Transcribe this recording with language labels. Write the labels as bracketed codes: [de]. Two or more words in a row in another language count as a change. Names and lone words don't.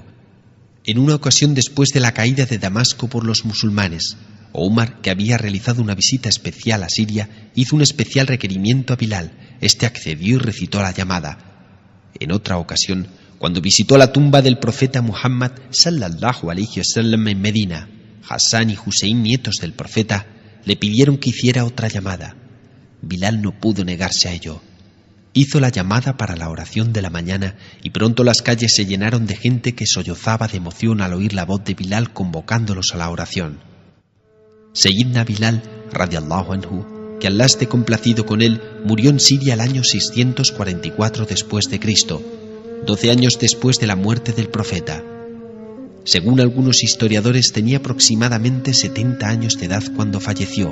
[es] En una ocasión después de la caída de Damasco por los musulmanes, Umar, que había realizado una visita especial a Siria, hizo un especial requerimiento a Bilal. Este accedió y recitó la llamada. En otra ocasión, cuando visitó la tumba del profeta Muhammad [ar] صلى الله عليه وسلم [es] en Medina, Hassan y Hussein, nietos del profeta, le pidieron que hiciera otra llamada. Bilal no pudo negarse a ello. Hizo la llamada para la oración de la mañana y pronto las calles se llenaron de gente que sollozaba de emoción al oír la voz de Bilal convocándolos a la oración. [ar] سيدنا بلال، رضي الله عنه, [es] que Allah esté complacido con él, murió en Siria el año 644 después de Cristo, 12 años después de la muerte del profeta. Según algunos historiadores, tenía aproximadamente 70 años de edad cuando falleció.